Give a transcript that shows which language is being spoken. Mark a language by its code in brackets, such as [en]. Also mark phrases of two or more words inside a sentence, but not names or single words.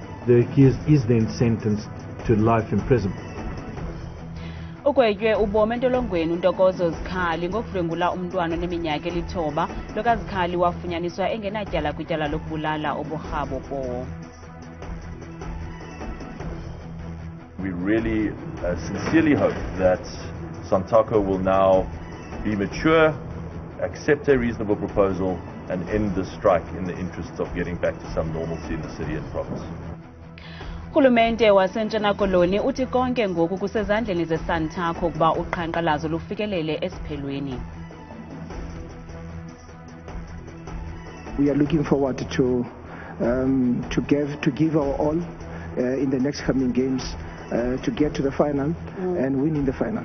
[en] the accused is then sentenced to life in prison. [xh] Ugwetywe ubomi entolongweni uNtokozo uZikhali ngokudlwengula umntwana oneminyaka eli-9 lokaZikhali wafunyaniswa engenatyala kwityala lokubulala uburhabo powo. [en] We really sincerely hope that Santaco will now be mature, accept a reasonable proposal and end the strike in the interests of getting back to some normalcy in the city and province. [xh] Urhulumente waseNtshona Koloni uthi konke ngoku kusezandleni zeSantaco ukuba uqhankqalazo lufikelele esiphelweni. [en] We are looking forward to give our all in the next coming games to get to the final and win in the final.